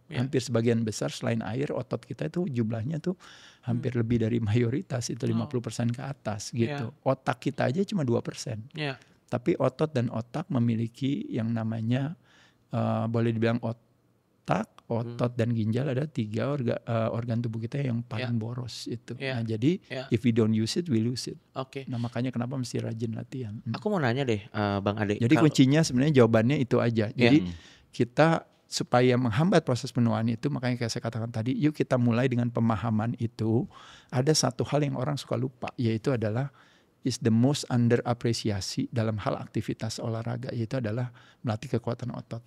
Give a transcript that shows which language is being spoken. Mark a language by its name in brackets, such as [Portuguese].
[Indonesian] Hampir sebagian besar selain air, otot kita itu jumlahnya tuh hampir lebih dari mayoritas, itu 50% ke atas gitu. Otak kita aja cuma 2%. Tapi otot dan otak memiliki yang namanya boleh dibilang otot dan ginjal ada 3 organ tubuh kita yang paling boros itu. Nah jadi [English] if we don't use it, we lose it. [Indonesian] Nah makanya kenapa mesti rajin latihan. Aku mau nanya deh Bang Ade. Jadi kuncinya sebenarnya jawabannya itu aja. Jadi kita supaya menghambat proses penuaan itu, makanya kayak saya katakan tadi, yuk kita mulai dengan pemahaman itu. Ada satu hal yang orang suka lupa, yaitu adalah [English] is the most underapresiasi [Indonesian] dalam hal aktivitas olahraga, yaitu adalah melatih kekuatan otot.